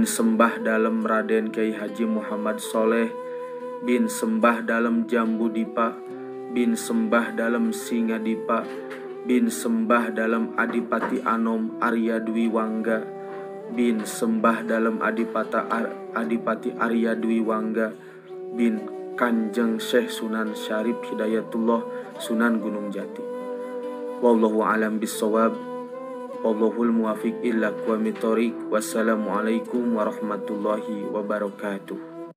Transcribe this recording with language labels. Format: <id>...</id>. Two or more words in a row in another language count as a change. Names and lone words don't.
<ar>Sembah Dalem Raden Kiai Haji Muhammad Soleh bin Sembah Dalem Jambudipa bin Sembah Dalem Singadipa bin Sembah Dalem Adipati Anom Arya Dwi Wangga bin Sembah Dalem Adipati Arya Dwi Wangga bin Kanjeng Syekh Sunan Syarif Hidayatullah, Sunan Gunung Jati. والله أعلم بالصواب. والله الموفق إلى أقوم الطريق. والسلام عليكم ورحمة الله وبركاته.</ar>